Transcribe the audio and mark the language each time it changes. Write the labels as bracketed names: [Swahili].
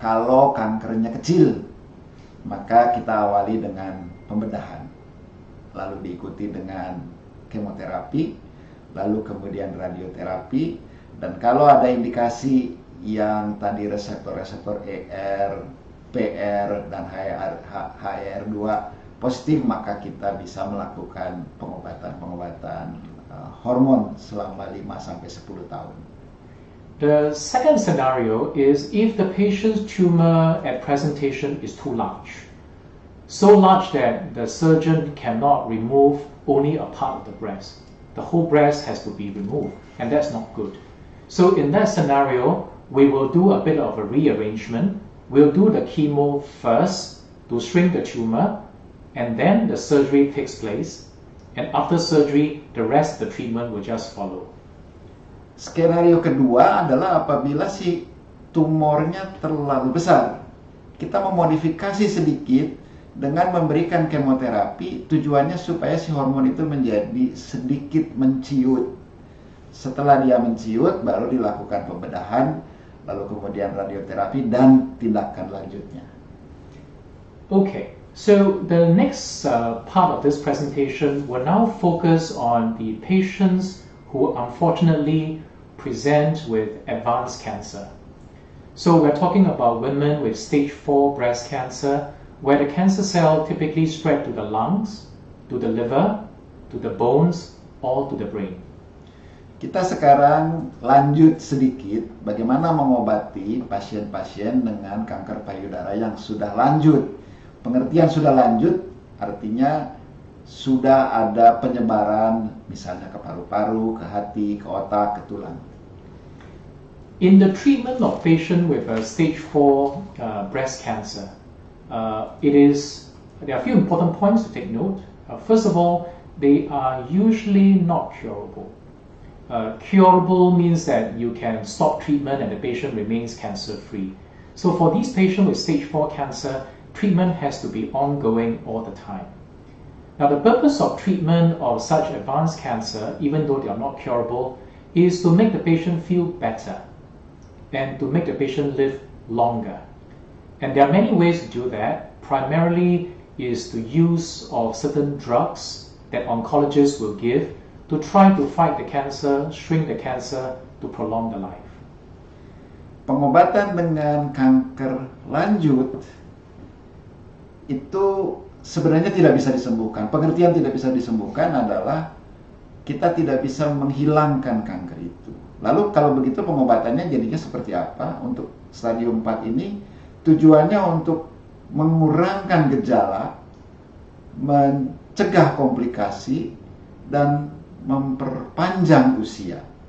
[Indonesian] Kalau kankernya kecil, maka kita awali dengan pembedahan, lalu diikuti dengan kemoterapi, lalu kemudian radioterapi, dan kalau ada indikasi yang tadi reseptor-reseptor ER, PR, dan HER2 positif, maka kita bisa melakukan pengobatan hormon selama 5-10 tahun. [English] The second scenario is if the patient's tumor at presentation is too large. So large that the surgeon cannot remove only a part of the breast. The whole breast has to be removed, and that's not good. So in that scenario, we will do a bit of a rearrangement. We'll do the chemo first to shrink the tumor, and then the surgery takes place. And after surgery, the rest of the treatment will just follow. [Indonesian] Skenario kedua adalah apabila si tumornya terlalu besar. Kita memodifikasi sedikit dengan memberikan kemoterapi, tujuannya supaya si hormon itu menjadi sedikit menciut. Setelah dia menciut, baru dilakukan pembedahan, lalu kemudian radioterapi dan tindakan lanjutnya. [English] Okay, so the next part of this presentation will now focus on the patients who unfortunately present with advanced cancer. So we're talking about women with stage 4 breast cancer, where the cancer cell typically spread to the lungs, to the liver, to the bones, or to the brain. [Indonesian] Kita sekarang lanjut sedikit bagaimana mengobati pasien-pasien dengan kanker payudara yang sudah lanjut. Pengertian sudah lanjut artinya sudah ada penyebaran misalnya ke paru-paru, ke hati, ke otak, ke tulang. [English] In the treatment of patient with a stage 4 breast cancer, there are a few important points to take note. First of all, they are usually not curable. Curable means that you can stop treatment and the patient remains cancer-free. So for these patients with stage 4 cancer, treatment has to be ongoing all the time. Now the purpose of treatment of such advanced cancer, even though they are not curable, is to make the patient feel better and to make the patient live longer. And there are many ways to do that. Primarily is the use of certain drugs that oncologists will give to try to fight the cancer, shrink the cancer, to prolong the life. [Indonesian] Pengobatan dengan kanker lanjut itu sebenarnya tidak bisa disembuhkan. Pengertian tidak bisa disembuhkan adalah kita tidak bisa menghilangkan kanker itu. Lalu kalau begitu pengobatannya jadinya seperti apa? Untuk stadium 4 ini tujuannya untuk mengurangkan gejala, mencegah komplikasi, dan memperpanjang usia.